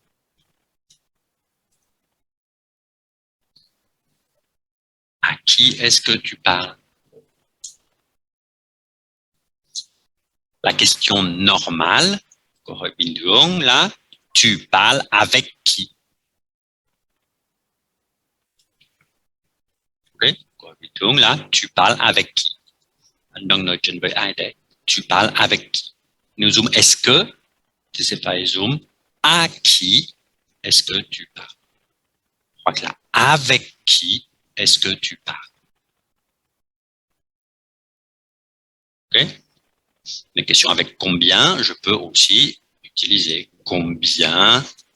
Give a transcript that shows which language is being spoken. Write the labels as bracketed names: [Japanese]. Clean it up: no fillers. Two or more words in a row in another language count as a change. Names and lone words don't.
[French] À qui est-ce que tu parles? La question normale, là, tu parles avec qui? Ok, là, tu parles avec qui? [Vietnamese] Anh đang nói chuyện với ai đấy? [French] tu parles avec qui? Nous zoom, est-ce que, tu sais pas, zoom, à qui est-ce que tu parles? Je crois que là, avec qui est-ce que tu parles? Ok? Les questions avec combien, je peux aussi utiliser combien.